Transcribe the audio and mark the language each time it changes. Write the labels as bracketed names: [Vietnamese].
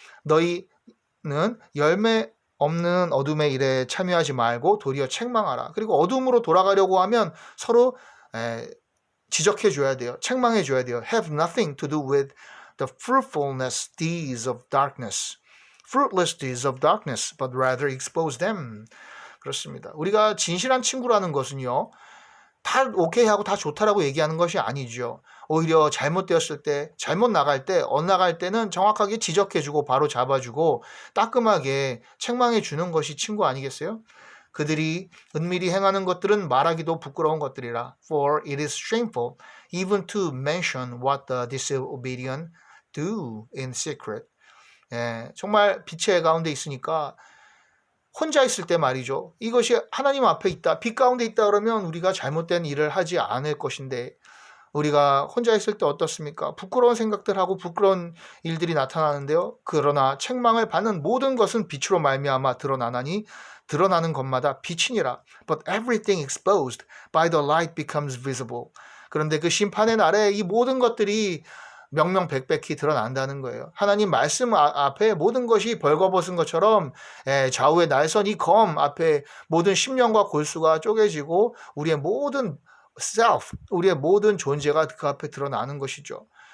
[Korean] 너희는 열매 없는 어둠의 일에 참여하지 말고 도리어 책망하라. 그리고 어둠으로 돌아가려고 하면 서로 지적해 줘야 돼요. 책망해 줘야 돼요. [English] Have nothing to do with the fruitfulness deeds of darkness. fruitless deeds of darkness, but rather expose them. [Korean] 그렇습니다. 우리가 진실한 친구라는 것은요. 다 오케이 하고 다 좋다라고 얘기하는 것이 아니죠. 오히려 잘못되었을 때, 잘못 나갈 때, 엇나갈 때는 정확하게 지적해주고 바로 잡아주고 따끔하게 책망해 주는 것이 친구 아니겠어요? 그들이 은밀히 행하는 것들은 말하기도 부끄러운 것들이라. [English] For it is shameful even to mention what the disobedient do in secret. [Korean] 예, 정말 빛의 가운데 있으니까 혼자 있을 때 말이죠. 이것이 하나님 앞에 있다, 빛 가운데 있다 그러면 우리가 잘못된 일을 하지 않을 것인데 우리가 혼자 있을 때 어떻습니까? 부끄러운 생각들하고 부끄러운 일들이 나타나는데요. 그러나 책망을 받는 모든 것은 빛으로 말미암아 드러나나니 드러나는 것마다 빛이니라. [English] But everything exposed by the light becomes visible. [Korean] 그런데 그 심판의 날에 이 모든 것들이 명명백백히 드러난다는 거예요. 하나님 말씀 앞에 모든 것이 벌거벗은 것처럼 좌우의 날선 이 검 앞에 모든 심령과 골수가 쪼개지고 우리의 모든 self, 우리의 모든 존재가 그 앞에 드러나는 것이죠.